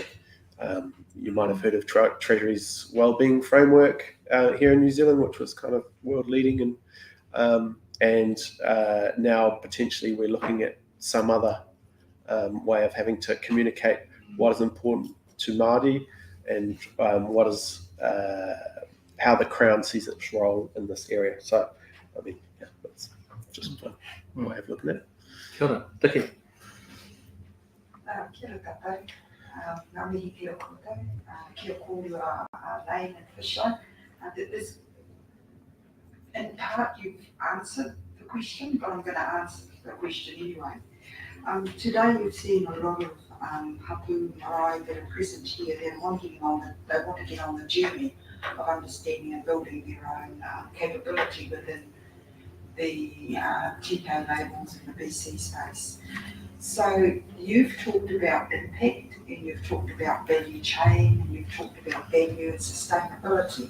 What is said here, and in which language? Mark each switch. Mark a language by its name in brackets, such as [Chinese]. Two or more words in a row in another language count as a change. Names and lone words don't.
[English] You might have heard of Treasury's wellbeing framework here in New Zealand, which was kind of world leading, and now potentially we're looking at some other way of having to communicate what is important to Māori and what is how the Crown sees its role in this area. So, I mean, that's just a way of looking at it. [Māori] Kia ora, Dickie. Kia ora tātou. Ngā mihi kia koutou, kia kōrua Lane and Fisher. [English] In part, you've answered the question, but I'm going to answer the question anyway. Today, we've seen a lot of [Māori] hapu marae [English] that are present here. They want to get on the journey of understanding and building their own capability within the TK labels in the BC space. So you've talked about impact, and you've talked about value chain, and you've talked about value and sustainability.